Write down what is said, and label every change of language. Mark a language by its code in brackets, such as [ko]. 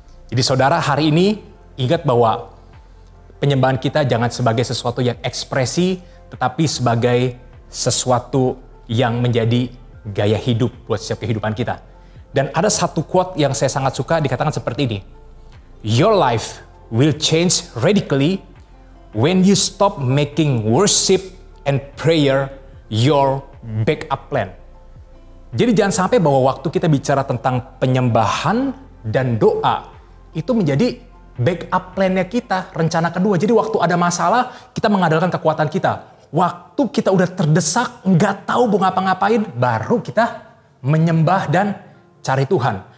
[id] Jadi saudara, hari ini ingat bahwa penyembahan kita jangan sebagai sesuatu yang ekspresi, tetapi sebagai sesuatu yang menjadi gaya hidup buat setiap kehidupan kita. Dan ada satu quote yang saya sangat suka dikatakan seperti ini. [en] Your life will change radically when you stop making worship and prayer your backup plan. [id] Jadi jangan sampai bahwa waktu kita bicara tentang penyembahan dan doa, itu menjadi backup plan-nya kita, rencana kedua. Jadi waktu ada masalah, kita mengandalkan kekuatan kita. Waktu kita udah terdesak, nggak tahu mau ngapa-ngapain, baru kita menyembah dan cari Tuhan.